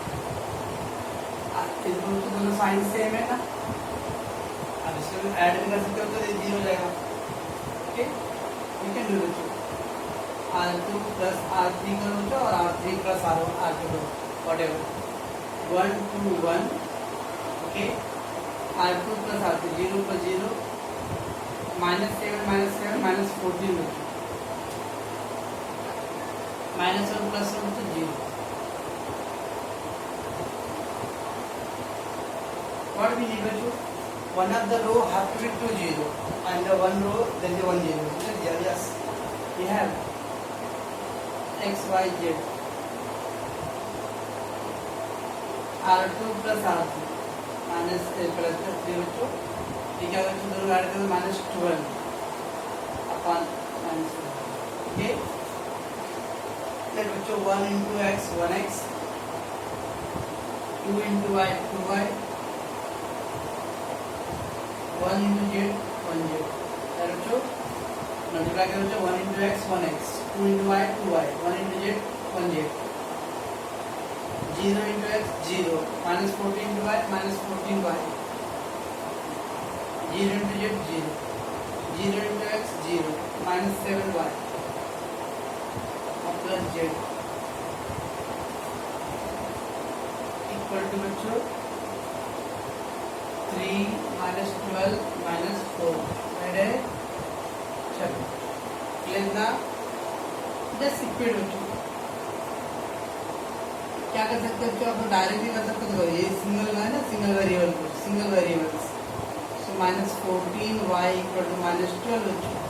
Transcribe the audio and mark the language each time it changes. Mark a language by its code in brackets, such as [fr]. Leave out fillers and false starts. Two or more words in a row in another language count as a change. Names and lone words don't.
[hi] इस दोनों साइन सेम है ना अब इसको ऐड भी कर सकते हो तो ये 0 हो जाएगा [en] okay you can do [hi] बच्चों R2 plus R3 करो बच्चों और R3 plus R1 R2 करो whatever 1 2 1 ओके R2 प्लस R3 0 प्लस 0 -7 -14 बच्चों [en] -1 प्लस 1 तो 0 what we need बच्चों one of the row have to be 2 0 and the one row then the 1 0 yes we have [hi] x y z R2 प्लस R3 माइनस प्लस 3 बच्चों ठीक है बच्चों दोनों ऐड करें -12 अपॉन -12 [en] okay let [hi] बच्चों 1 into x 1x 2 into y 2y 1 into z 1z लेट बच्चों मल्टीप्लाई करें बच्चों 1 into x 1x 2 into y 2y 1 into z 1z [en] 0 into x 0 -14 into y -14y 0 into z 0 0 into x 0 -7y [hi] और प्लस z [en] equal to [hi] बच्चों 3 -12 -4 राइट है चलो क्लियर ना [en] just equate [hi] बच्चों क्या कर सकते हो आप डायरेक्टली कर सकते हो ये सिंगल है ना [en] single variables so [hi] -14 y [en] equal to [hi] -12